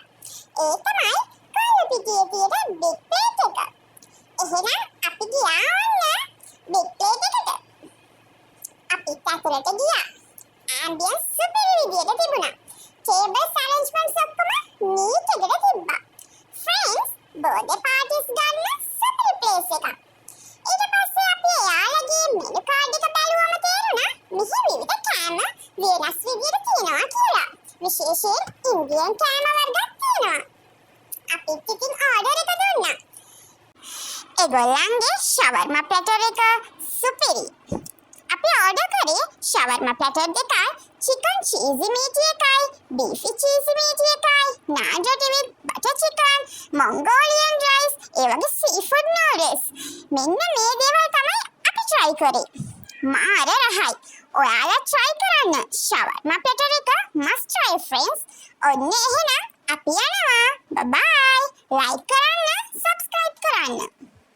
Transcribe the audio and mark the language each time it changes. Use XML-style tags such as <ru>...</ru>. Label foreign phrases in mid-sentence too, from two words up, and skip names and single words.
<si>ඒ තමයි කල්පිටියේ තියෙන big plate එක. එහෙනම් අපි ගියා ඔන්න big plate එකට. අපි ඇතුළට ගියා.</si> <en>ambience super</en> <si>විදියට තිබුණා.</si> <en>tables arrangements</en> <si>ඔක්කොම neat එකට තිබ්බා.</si> <en>friends birthday parties</en> <si>ගන්න</si> <en>super place</en> <si>එකක්. ඊට පස්සේ අපි එයාලගේ</si> <en>menu card</en> <si>එක බැලුවම තේරුණා මෙහි විවිධ කෑම වෙනස් විදියට තියෙනවා කියලා. විශේෂයෙන් ඉන්දියන් කෑම වර්ගත් තියෙනවා. අපිත් ඉතින් order එක දුන්නා. ඒගොල්ලන්ගේ</si> <en>shawarma platter</en> <si>එක සුපිරි. අපි order කරේ</si> <en>shawarma platter</en> <si>දෙකයි,</si> <en>chicken cheesy meaty එකයි, beefy cheesy meaty එකයි, naan roti with butter chicken, Mongolian rice,</en> <si>ඒ වගේ</si> <en>seafood noodles.</en> <si>මෙන්න මේ දේවල් තමයි අපි try කරේ. මාර රහයි. ඔයාලා try කරන්න.</si> <en>shawarma platter</en> <si>එක</si> <en>must try friends.</en> <si>ඔන්න එහෙනම් අපි යනවා.</si> <en>bye bye.</en> <si>like කරන්න, subscribe කරන්න.</si>